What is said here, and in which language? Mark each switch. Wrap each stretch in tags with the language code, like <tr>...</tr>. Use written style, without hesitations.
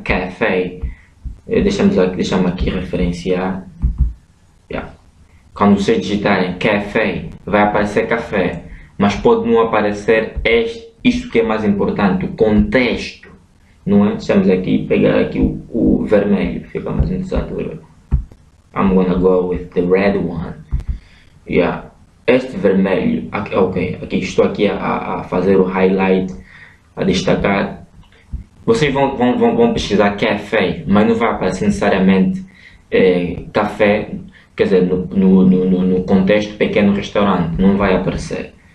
<pt>Café, deixa-me aqui referenciar. Yeah. Quando vocês digitarem café, vai aparecer café, mas pode não aparecer isto que é mais importante, o contexto, não é? Deixamos aqui, pegar aqui o vermelho, fica mais interessante.</pt> <en>I'm gonna go with the red one. Yeah.</en> <pt>Este vermelho, ok, aqui estou aqui a fazer o highlight, a destacar. Vocês vão pesquisar café, mas não vai aparecer necessariamente café, quer dizer, no contexto pequeno restaurante, não vai aparecer.</pt>